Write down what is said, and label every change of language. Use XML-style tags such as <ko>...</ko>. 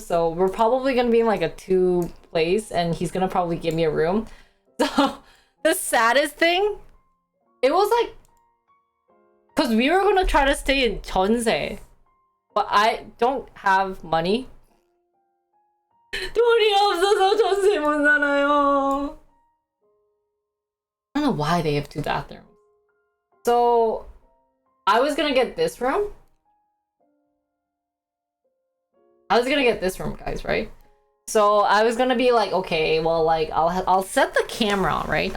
<en>So we're probably gonna be in like a 2 place and he's gonna probably give me a room. So the saddest thing, it was like, cause we were gonna try to stay in Jeonse, but I don't have money.</en> <ko>돈이 없어서 전세 못 살아요.</ko> <en>I don't know why they have 2 bathrooms. So I was gonna get this room. Guys, right? So I was gonna be like, okay, well, like I'll set the camera, right?</en>